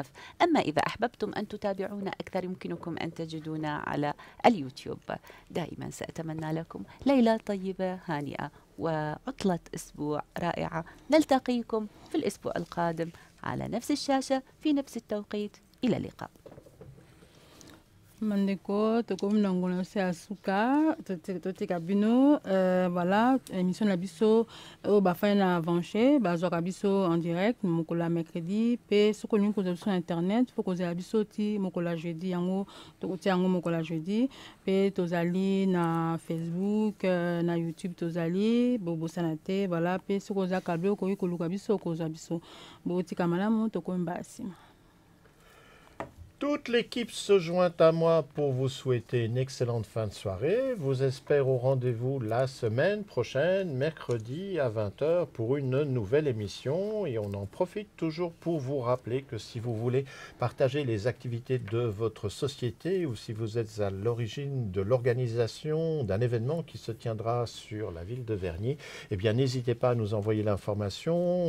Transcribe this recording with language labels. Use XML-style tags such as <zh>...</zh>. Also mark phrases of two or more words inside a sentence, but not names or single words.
<ar>أما إذا أحببتم أن تتابعونا أكثر، يمكنكم أن تجدونا على اليوتيوب. دائما سأتمنى لكم ليلة طيبة هانئة وعطلة أسبوع رائعة. نلتقيكم في الأسبوع القادم على نفس الشاشة في نفس التوقيت. إلى اللقاء.</ar> <ln>Mandeko, tokomi na ngona se asuka, totika bino, voilà, émission na biso, bafai na avanché, bazwaka biso</ln> <fr>en direct,</fr> <ln>mokola mercredi, pe soko nini kozala biso na internet, faut kozala biso ti mokola jeudi, yango, tokoti yango mokola jeudi, pe tozali na Facebook, na YouTube tozali, bobosana te, voilà, pe soko kozala kabe, okoki koluka biso, kozwa biso, botika malamu, tokomi basima.</ln> <fr>Toute l'équipe se joint à moi pour vous souhaiter une excellente fin de soirée. Vous espère au rendez-vous la semaine prochaine, mercredi à 20 h pour une nouvelle émission. Et on en profite toujours pour vous rappeler que si vous voulez partager les activités de votre société ou si vous êtes à l'origine de l'organisation d'un événement qui se tiendra sur la ville de Vernier, eh bien n'hésitez pas à nous envoyer l'information.</fr>